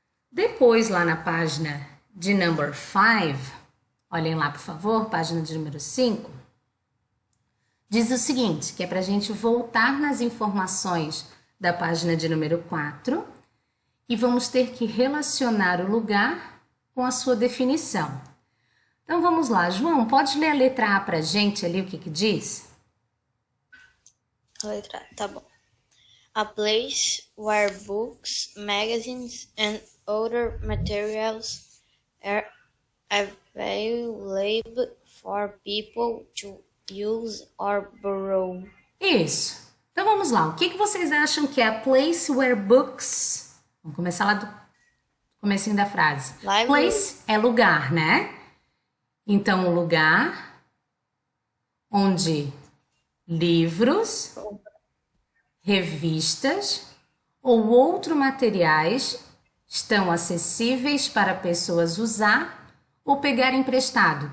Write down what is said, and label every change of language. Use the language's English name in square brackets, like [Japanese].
[Portuguese] Depois, lá na página de number 5, olhem lá, por favor, página de número 5, diz o seguinte, que é para a gente voltar nas informações da página de número 4 e vamos ter que relacionar o lugar com a sua definição. Então, vamos lá. João, pode ler a letra A para a gente ali, o que que diz? A letra A, tá bom. [English] A place where books, magazines, and other materials are available for people to use or borrow. [Portuguese] Isso. Então, vamos lá. O que que vocês acham que é [English] a place where books... [Portuguese] Vamos começar lá do comecinho da frase. [English] Library. [Portuguese] Place é lugar, né? Então, o lugar onde livros, revistas ou outros materiais estão acessíveis para pessoas usar ou pegar emprestado.